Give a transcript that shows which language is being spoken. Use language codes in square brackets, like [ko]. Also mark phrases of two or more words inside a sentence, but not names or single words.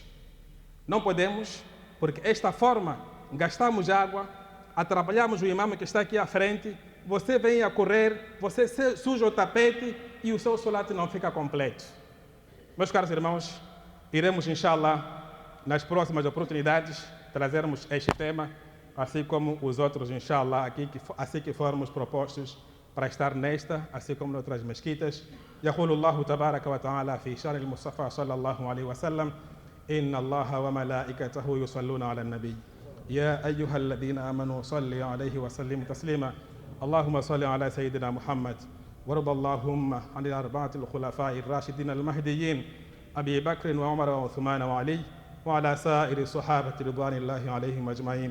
[pt] Não podemos, porque esta forma, gastamos água, atrapalhamos o imam que está aqui à frente, você vem a correr, você suja o tapete e o seu salat não fica completo. Meus caros irmãos, iremos, inshallah, nas próximas oportunidades, trazermos este tema, assim como os outros, inshallah, assim que formos propostos para estar nesta, assim como noutras mesquitas. [ar] يقول الله تبارك وتعالى في شأن المصطفى صلى الله عليه وسلم: إن الله وملائكته يصلون على النبي يا أيها الذين آمنوا صلوا عليه وسلموا تسليما اللهم صل على سيدنا محمد وارض اللهم عن الأربعة الخلفاء الراشدين المهديين أبي بكر وعمر وعثمان وعلي وعلى سائر الصحابة رضوان الله عليهم أجمعين.